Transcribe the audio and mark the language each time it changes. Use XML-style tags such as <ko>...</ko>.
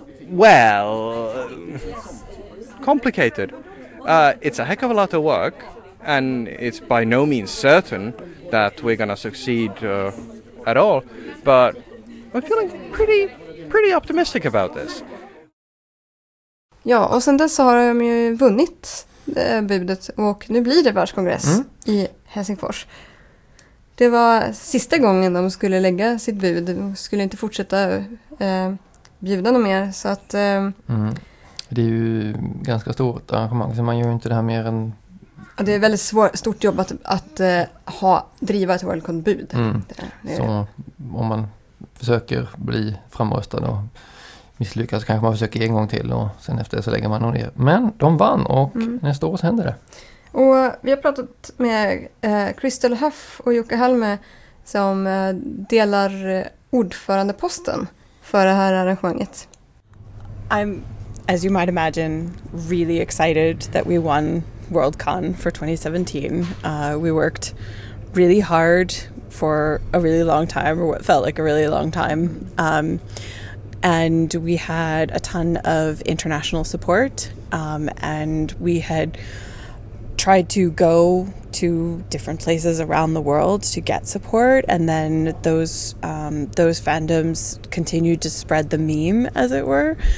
<en>Well, complicated. It's a heck of a lot of work, and it's by no means certain that we're gonna succeed at all. But I'm feeling pretty optimistic about this.</en> <sv>Ja, och sen dess har de ju vunnit budet, och nu blir det världskongress i Helsingfors. Det var sista gången de skulle lägga sitt bud. De skulle inte fortsätta bjuda dem mer, så att Det är ju ganska stort arrangemang, så man gör ju inte det här mer än. Ja, det är väldigt stort jobb att driva ett WorldCon-bud. Så om man försöker bli framröstad och misslyckas kanske man försöker en gång till och sen efter det så lägger man nog ner. Men de vann och nästa år så händer det. Och vi har pratat med Crystal Huff och Jocke Halme som delar ordförandeposten för det här arrangemanget.</sv> <en>I'm, as you might imagine, really excited that we won Worldcon for 2017. We worked really hard for a really long time, or what felt like a really long time. And we had a ton of international support, and we had tried to go to different places around the world to get support, and then those fandoms continued to spread the meme, as it were.</en>